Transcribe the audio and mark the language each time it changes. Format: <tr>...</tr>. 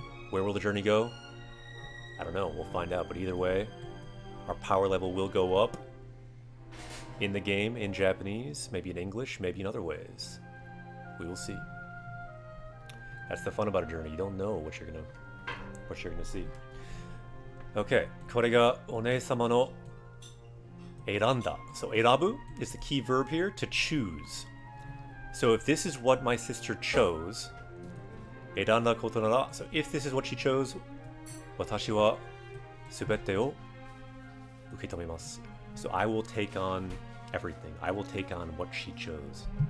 <en>Where will the journey go? I don't know, we'll find out, but either way, our power level will go up in the game, in Japanese, maybe in English, maybe in other ways. We will see. That's the fun about a journey. You don't know what you're gonna see.</en> <ja>Okay, これがお姉様の選んだ.</ja> <en>So 選ぶ is the key verb here, to choose. So if this is what my sister chose,</en> <ja>選んだことなら,</ja> <en>so if this is what she chose,</en> <ja>私は全てを受け止めます.</ja> <en>So I will take on everything. I will take on what she chose.</en>